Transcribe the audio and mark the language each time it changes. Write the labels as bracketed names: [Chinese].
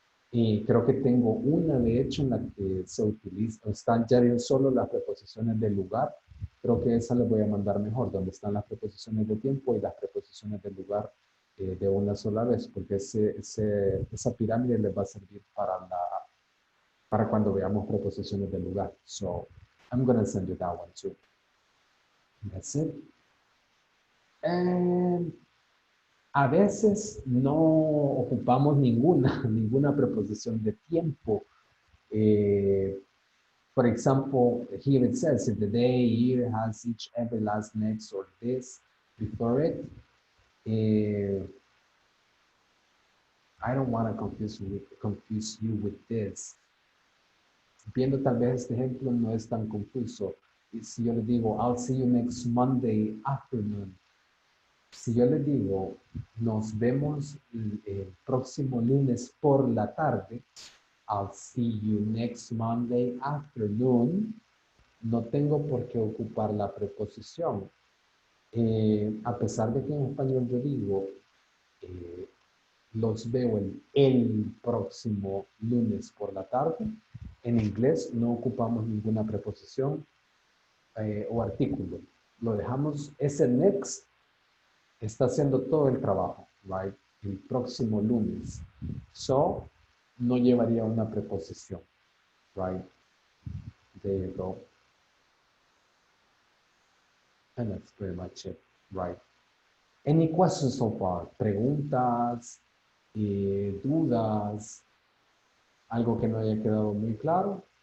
[Spanish] Y creo que tengo una, de hecho, en la que se utiliza, están ya bien solo las preposiciones de lugar. Creo que esa les voy a mandar mejor, donde están las preposiciones de tiempo y las preposiciones de lugar de una sola vez, porque esa pirámide les va a servir para cuando veamos preposiciones de lugar. [English] So, I'm going to send you that one too. That's it. [Spanish] And a veces no ocupamos ninguna preposición de tiempo. [English] For example, here it says, if the day, year has each, every, last, next, or this before it, I don't want to confuse you with this. [Spanish] Viendo tal vez este ejemplo no es tan confuso. Y si yo le digo, [English] I'll see you next Monday afternoon. [Spanish] Si yo le digo, nos vemos el próximo lunes por la tarde, [English] I'll see you next Monday afternoon, [Spanish] no tengo por qué ocupar la preposición. A pesar de que en español yo digo, los veo el próximo lunes por la tarde, en inglés no ocupamos ninguna preposición o artículo. Lo dejamos, ese next está haciendo todo el trabajo, right? El próximo lunes. So, no llevaría una preposición, right? [English] There you go. And that's pretty much it, right? Any questions so far? [Spanish] Preguntas, dudas, algo que no haya quedado muy claro?